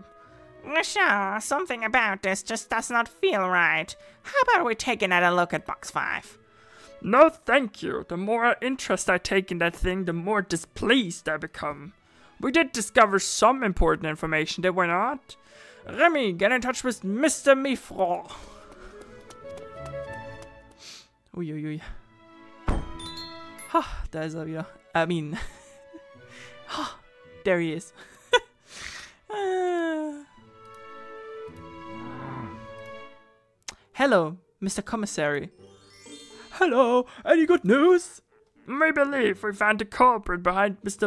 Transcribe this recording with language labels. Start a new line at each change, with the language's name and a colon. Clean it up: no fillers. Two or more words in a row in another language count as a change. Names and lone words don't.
English: Richard, something about this just does not feel right. How about we take another look at box 5? No, thank you. The more interest I take in that thing, the more displeased I become. We did discover some important information, did we not? Remy, get in touch with Mr. Mifro. Ui, ui, ui. Ha,
German: da ist er wieder.
English: I mean, ha, there he is. Hello, Mr. Commissary. Hello, any good news? We believe we found the culprit behind Mr.